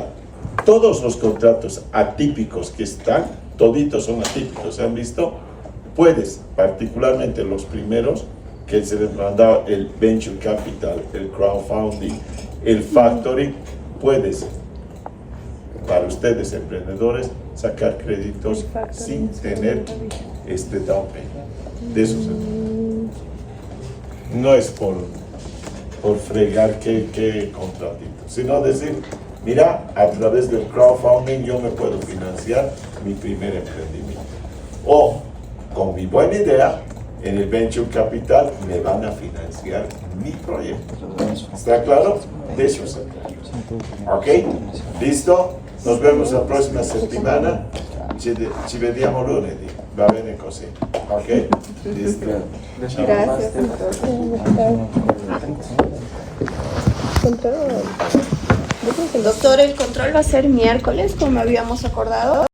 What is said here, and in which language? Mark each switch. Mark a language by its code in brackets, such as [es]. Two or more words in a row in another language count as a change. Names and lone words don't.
[es] Todos los contratos atípicos que están, toditos son atípicos, ¿se han visto? Puedes, particularmente los primeros, que se les mandaba el [en] venture capital, [es] el crowdfunding, el factoring, puedes, para ustedes emprendedores, sacar créditos sin tener [en] down payment. [es] De eso se trata. No es por fregar qué contratito, sino decir, mira, a través del crowdfunding yo me puedo financiar mi primer emprendimiento. O, con mi buena idea, en el [en] Venture Capital [es] me van a financiar mi proyecto. ¿Está claro? De eso se trata. ¿Ok? ¿Listo? Nos vemos la próxima semana. [it] Ci vediamo lunedì. Va bene così. [es] ¿Ok? Listo. Gracias. Control. Doctor, el control va a ser miércoles, como habíamos acordado.